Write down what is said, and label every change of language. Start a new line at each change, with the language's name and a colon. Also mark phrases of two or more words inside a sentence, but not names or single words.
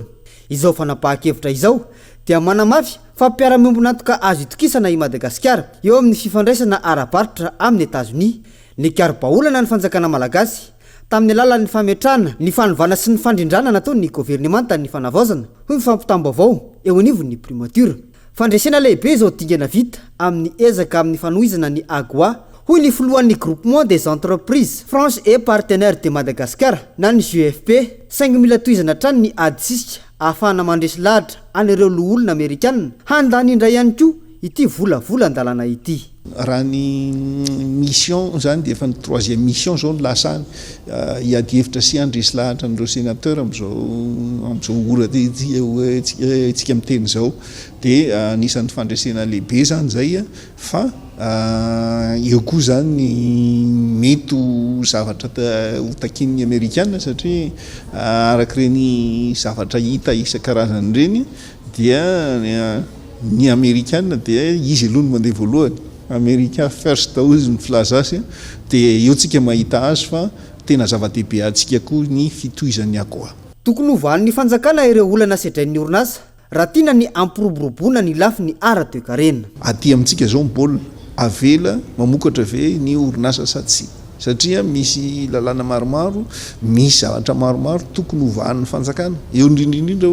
Malagasy: Izao fanapahan-kevitra izao dia manamafy fa mpiara-miombonantoka azo itokisana i Madagasikara eo amin'ny fifandraisana ara-baritra amin'ny Etazonia ny karo-baolana ny fanjakana malagasy tamin'ny alalan'ny fametrahana ny fanovana sy ny fandrindrana nataon'ny gouvernemanta ny fanavaozana hoy ny fampitam-baovao eo anivon'ny primature. Fandresena lehibe izao dingana vita amin'ny ezaka amin'ny fanohizana ny AGOA hoy ny filohan'ny groupement des entreprises franches et partenaires de Madagascar na ny GFP 5,000 tohizana trano ny adisisika ahafahana mandresy lahatra an'ireo loolona Amerikanina handany indray ihany koa ity volavolan-dalàna ity. Raha ny mission zany dia efa ny
French: troisième mission
Malagasy: zao no lasany hiady hevitra sy handresy lahatra n'ireo sénateur amin'izao ora tsika miteny zao dia anisan'ny fandresena lehibe zany zay fa eo koa zany mety ho zavatra ho takin'ny Amerikanina satria arak'ireny zavatra hita isan-karazany ireny dia ny Amerikanina dia izy aloha no mandeha voalohany.
English: America first
Malagasy: hozy ny filaza azy dia eo tsika mahita azy fa tena zava-dehibe antsika koa ny fitohizan'ny AGOA. Tokony hovan'ny fanjakana ireo olana sedrain'ny orinasa raha tiana ny ampiroboroboana ny lafi ny ara-toe-karena. Aty amintsika zao mbola avela mamokatra ve ny orinasa sa tsy satria misy lalàna maromaro misy zavatra maromaro tokony hovan'ny fanjakana eo indrindrindrindra